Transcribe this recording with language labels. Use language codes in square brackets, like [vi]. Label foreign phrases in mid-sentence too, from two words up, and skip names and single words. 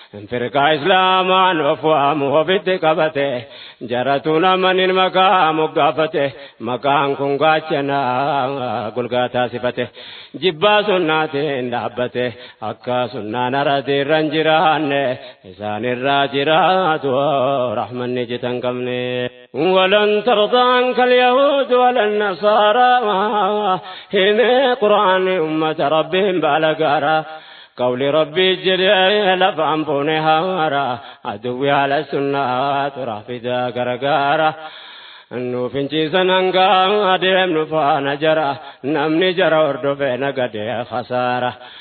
[om] Firqaa Islaamaan of waamu ofitti qabate. Jaratu namanin maqaa moggaafate. Maqaan kun gaachana golgaa taasifate. Jibbaa sunnaatiin dhaabbate. Akka sunnaan aradii irra hin jiraanne, isaan irraa jiraatu rahmanni jita hin qabne. [ar] ولن ترضى عنك اليهود ولا النصارى. [om] Himee Qur'aanni ummata Rabbiin baala gaara. Qawli Rabbii jedhee lafaan fuune haara. Aduwwi haala sunnaatu raafidaa gargaara. Nu finciisan hanga adeemnu faana jara. Namni jara hordofee nagadee khasaara.